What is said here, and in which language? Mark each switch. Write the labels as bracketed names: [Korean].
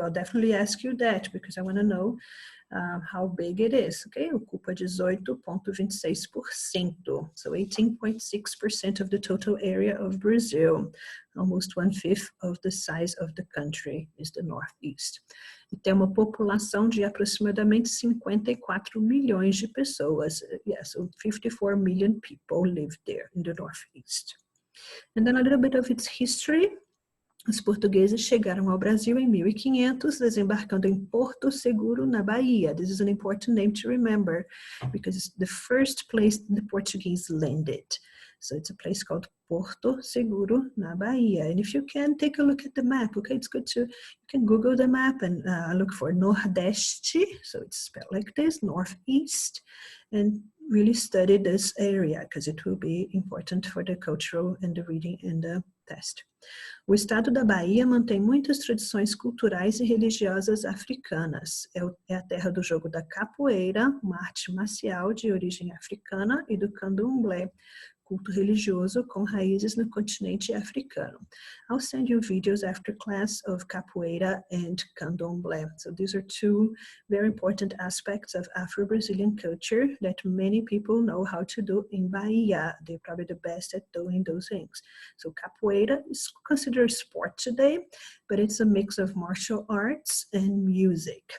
[English] I'll definitely ask you that because I want to know how big it is. Okay, [Portuguese] ocupa 18,26%. [English] So 18.6% of the total area of Brazil. Almost 1/5 of the size of the country is the Northeast. [Portuguese] E tem uma população de aproximadamente 54 milhões de pessoas. [English] Yes, so 54 million people live there in the Northeast. And then a little bit of its history. [Portuguese] Os portugueses chegaram ao Brasil em 1500, desembarcando em Porto Seguro, na Bahia. [English] This is an important name to remember because it's the first place the Portuguese landed. So it's a place called Porto Seguro, [Portuguese] na Bahia. [English] And if you can, take a look at the map, okay? It's good to, you can Google the map and look for Nordeste. So it's spelled like this, Northeast. And really study this area because it will be important for the cultural and the reading and the test. [Portuguese] O estado da Bahia mantém muitas tradições culturais e religiosas africanas. É a terra do jogo da capoeira, uma arte marcial de origem africana, e do candomblé, culto religioso com raízes no continente africano. [English] I'll send you videos after class of capoeira and candomblé. So these are two very important aspects of Afro-Brazilian culture that many people know how to do in Bahia. They're probably the best at doing those things. So capoeira is considered a sport today, but it's a mix of martial arts and music.